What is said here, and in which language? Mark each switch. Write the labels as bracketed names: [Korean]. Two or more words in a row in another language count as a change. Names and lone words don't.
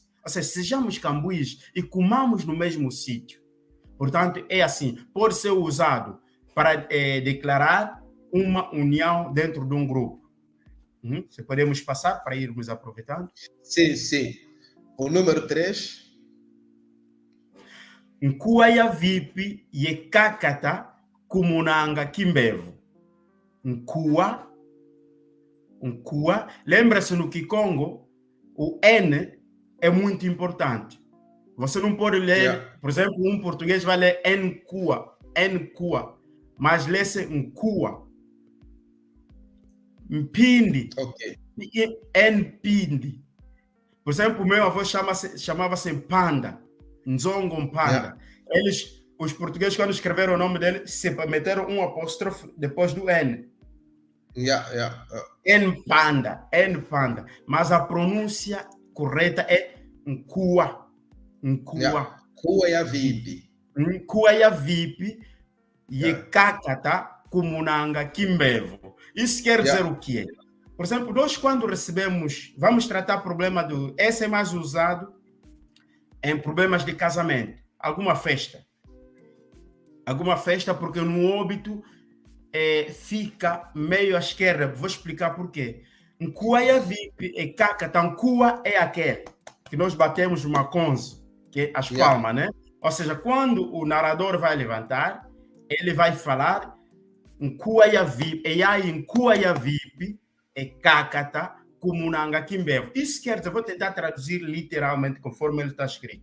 [Portuguese] Ou seja, sejamos cambuís e comamos no mesmo sítio. Portanto, é assim, pode ser usado para declarar uma união dentro de um grupo. Se podemos passar para irmos aproveitando? Sim. O número 3. [Kongo] Nkuaya vipi yekakata kumunanga kimbevo. [Portuguese] Nkua. Lembra-se no Kikongo, o N é muito importante. Você não pode ler, por exemplo, um português vai ler Nkua, mas lê-se Nkua. Mpindi. Ok. Npindi. Por exemplo, o meu avô chamava-se Panda, Nzongo Panda. Os portugueses, quando escreveram o nome dele, meteram um apóstrofe depois do N. N-Panda. Mas a pronúncia correta é Nkua. [Kongo] Nkuaya vipi. Nkuaya vipi yekakata kumunanga kimbevo. [Portuguese] Isso quer dizer o quê? Por exemplo, nós quando recebemos, vamos tratar problema esse é mais usado em problemas de casamento, alguma festa porque no óbito fica meio à esquerda. Vou explicar por quê. [Kongo] Nkuaya vipi e kakata. [Portuguese] Nkua é aquele que nós batemos uma conzo, que é as palmas, né? Ou seja, quando o narrador vai levantar, ele vai falar [Kongo] Nkuaya vipi, [Portuguese] e aí [Kongo] Nkuaya vipi e kakata kumunanga kimbevo. [Portuguese] Isso quer dizer, vou tentar traduzir literalmente conforme ele está escrito.